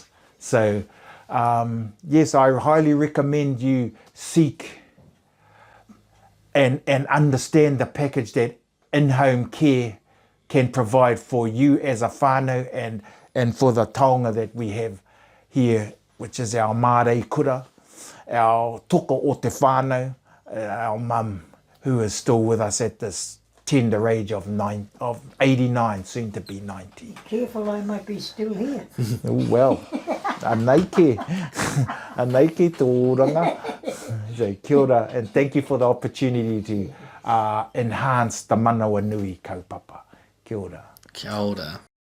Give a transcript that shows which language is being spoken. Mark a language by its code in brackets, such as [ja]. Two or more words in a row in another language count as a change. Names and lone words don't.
[en] So yes, I highly recommend you seek and understand the package that in-home care can provide for you as a whānau and for the taonga that we have here, which is our [mi] mārei kura, [en] our [mi] toko o te whānau, [en] our mum, who is still with us at this tender age of 89, soon to be 90. Careful, I might be still here. Well, [mi] anei ke tō oranga. So kia ora, [en] and thank you for the opportunity to enhance the [mi] manawa nui kaupapa. Kia ora. Kia ora.